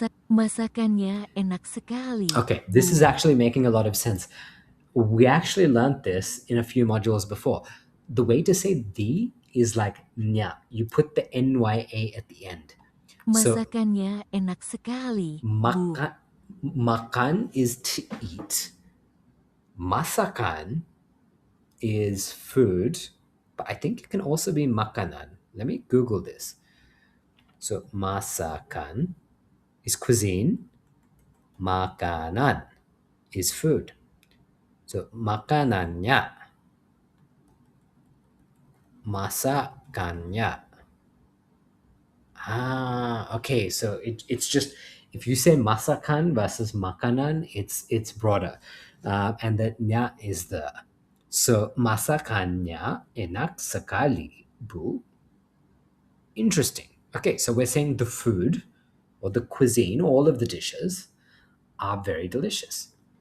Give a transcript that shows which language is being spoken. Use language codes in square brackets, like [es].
[id] Masakannya enak sekali. [en] Okay, this is actually making a lot of sense. We actually learned this in a few modules before. The way to say the is like nya. You put the nya at the end. So [id] Masakannya enak sekali, Bu. [en] makan is to eat. Masakan is food, but I think it can also be makanan. Let me Google this. So masakan is cuisine. Makanan is food. [id] So makanannya, masakannya. [en] Okay. So it's just, if you say masakan versus makanan, it's broader, and that nya is the. [id] So masakannya enak sekali, Bu. Interesting. [en] Okay, so we're saying the food or the cuisine, all of the dishes are very delicious.